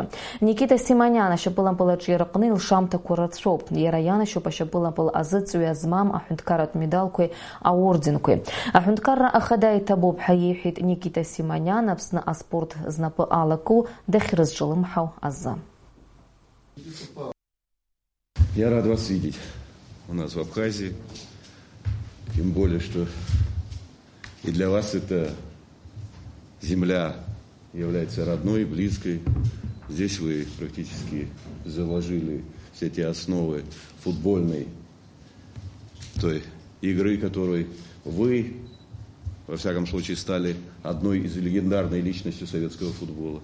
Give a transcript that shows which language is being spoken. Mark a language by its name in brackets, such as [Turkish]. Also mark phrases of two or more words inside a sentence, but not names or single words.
[Abkhazian] Никита Симаниан ашьапылампыл аҿы ирҟны илшамҭақәа рацәоуп. Иара ианашьоуп ашьапылампыл азыҵҩа змам аҳәынҭқарратә медалқәеи аорденқәеи. Аҳәынҭқарра ахада иҭабуп ҳәа иеиҳәеит Никита Симаниан Аԥсны аспорт знапы алаку дахьрызҿлымҳау азы. [Russian] Я рад вас видеть у нас в Абхазии, тем более, что и для вас эта земля является родной, близкой. Здесь вы практически заложили все те основы футбольной той игры, которой вы, во всяком случае, стали одной из легендарной личностей советского футбола.